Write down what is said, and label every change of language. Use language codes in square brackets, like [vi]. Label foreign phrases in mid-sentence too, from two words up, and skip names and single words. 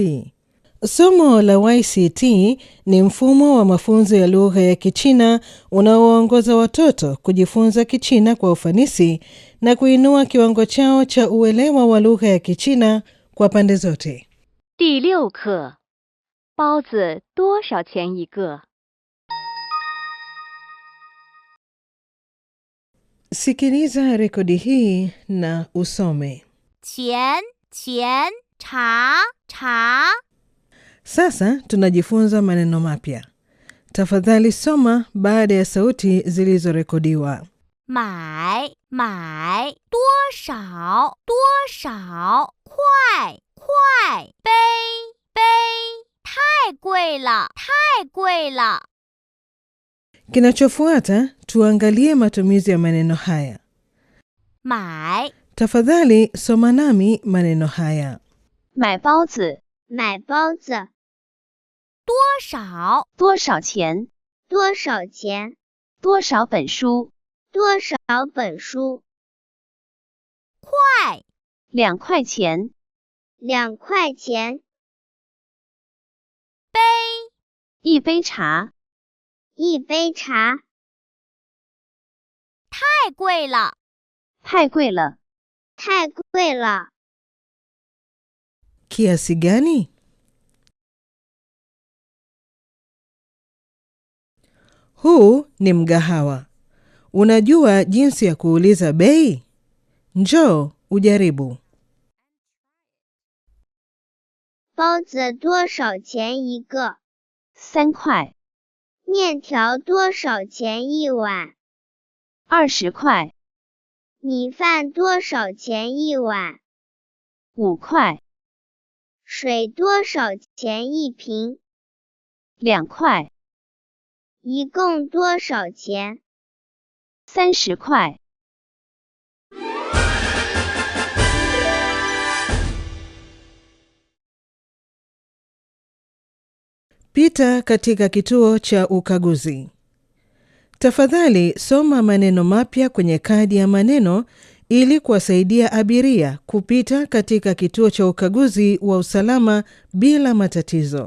[sw] Somo la YCT ni mfumo wa mafunzo ya lugha ya Kichina unaoongoza watoto kujifunza Kichina kwa ufanisi na kuinua kiwango chao cha uelewa wa lugha ya Kichina kwa pande zote. [zh] 第6课，包子多少钱一个？ [sw] Sikiliza rekodi hii na usome. [zh] 钱钱茶茶 [sw] Sasa tunajifunza maneno mapya. Tafadhali soma baada ya sauti zilizorekodiwa. [zh] 买买多少多少块块杯杯太贵了太贵了 [sw] Kinachofuata tuangalie matumizi ya maneno haya. [zh] 买 [sw] Tafadhali soma nami maneno haya. [zh] 买包子买包子多少多少钱多少钱多少本书多少本书块2块钱2块钱杯一杯茶一杯茶太贵了太贵了太贵了 [sw] Kiasi gani? Huu ni mgahawa. Unajua jinsi ya kuuliza bei? Njoo ujaribu. [zh] 包子多少钱一个？3块。面条多少钱一碗？20块。米饭多少钱一碗？5块。水多少钱一瓶？2块。一共多少钱？30块。 [sw] Pita katika kituo cha ukaguzi. Tafadhali soma maneno mapya kwenye kadi ya maneno ili kuwasaidia abiria kupita katika kituo cha ukaguzi wa usalama bila matatizo.